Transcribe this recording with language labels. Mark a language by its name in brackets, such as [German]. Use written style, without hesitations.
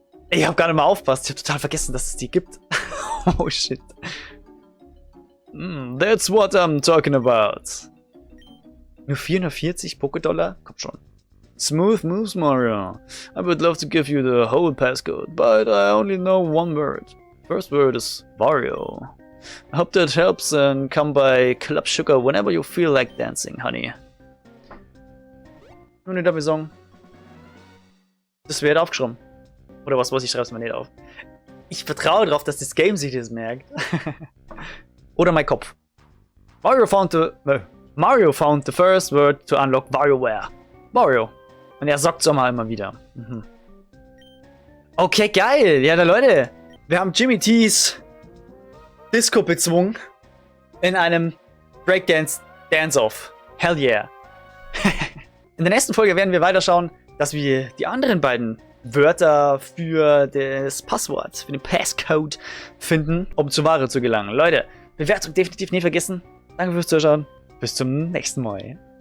[German] Ich hab gar nicht mal aufgepasst. Ich hab total vergessen, dass es die gibt. [English] Oh, shit. That's what I'm talking about. [German] Nur 440 Poké-Dollar? Komm schon. [English] Smooth moves, Mario. I would love to give you the whole passcode, but I only know one word. First word is Wario. I hope that helps and come by Club Sugar whenever you feel like dancing, honey. [German] Nur nicht damit sagen. Das wird aufgeschrieben. Oder was ich schreibe es mir nicht auf. Ich vertraue darauf, dass das Game sich das merkt. Oder mein Kopf. [English] Mario found the first word to unlock WarioWare. Mario. [German] Und er sagt es auch mal immer wieder. Mhm. Okay, geil. Ja, da Leute. Wir haben Jimmy T's Disco bezwungen. In einem Breakdance-Dance-Off. [English] Hell yeah. [German] In der nächsten Folge werden wir weiterschauen, dass wir die anderen beiden Wörter für das Passwort, für den Passcode finden, um zu Ware zu gelangen. Leute, Bewertung definitiv nicht vergessen. Danke fürs Zuschauen. Bis zum nächsten Mal.